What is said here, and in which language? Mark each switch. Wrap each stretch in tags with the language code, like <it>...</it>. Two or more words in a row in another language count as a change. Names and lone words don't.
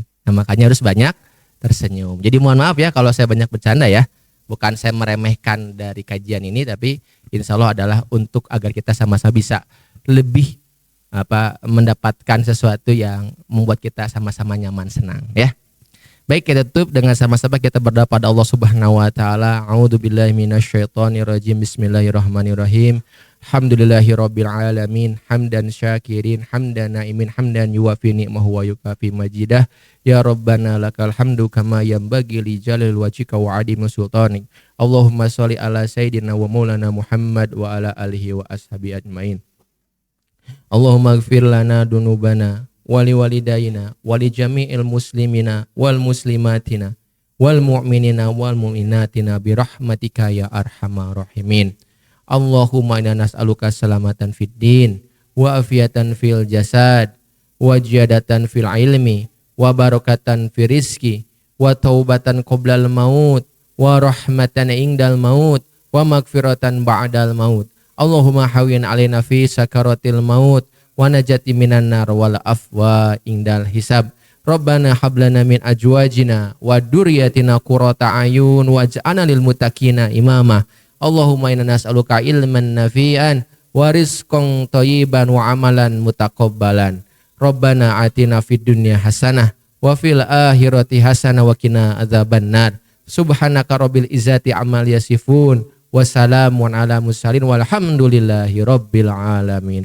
<id>Nah, makanya harus banyak tersenyum. Jadi mohon maaf ya kalau saya banyak bercanda ya. Bukan saya meremehkan dari kajian ini, tapi</id> <ar>إن شاء الله</ar> <id>adalah untuk agar kita sama-sama bisa lebih mendapatkan sesuatu yang membuat kita sama-sama nyaman, senang ya. Baik, kita tutup dengan sama-sama kita berdoa pada Allah</id> <ar>سبحانه وتعالى. أعوذ بالله من الشيطان الرجيم. بسم الله الرحمن الرحيم. الحمد لله رب العالمين، حمد الشاكرين، حمد الناعمين، حمدا يوافي نعمه ويكافئ مزيده. يا ربنا لك الحمد كما ينبغي لجلال وجهك وعظيم سلطانك. اللهم صل على سيدنا ومولانا محمد وعلى آله وأصحابه أجمعين. اللهم اغفر لنا ذنوبنا ولوالدينا ولجميع المسلمين والمسلمات والمؤمنين والمؤمنات برحمتك يا أرحم الراحمين. اللهم إنا نسألك سلامة في الدين وعافية في الجسد وزيادة في العلم وبركة في الرزق وتوبة قبل الموت ورحمة عند الموت ومغفرة بعد الموت. اللهم هون علينا في سكرات الموت والنجاة من النار والعفو عند الحساب. ربنا هب لنا من أزواجنا وذرياتنا قرة أعين واجعلنا للمتقين إماما. اللهم إنا نسألك علما نافعا ورزقا طيبا وعملا متقبلا. ربنا آتنا في الدنيا حسنة وفي الآخرة حسنة وقنا عذاب النار. سبحانك رب العزة عما يصفون وسلام على المرسلين والحمد لله رب العالمين.</ar>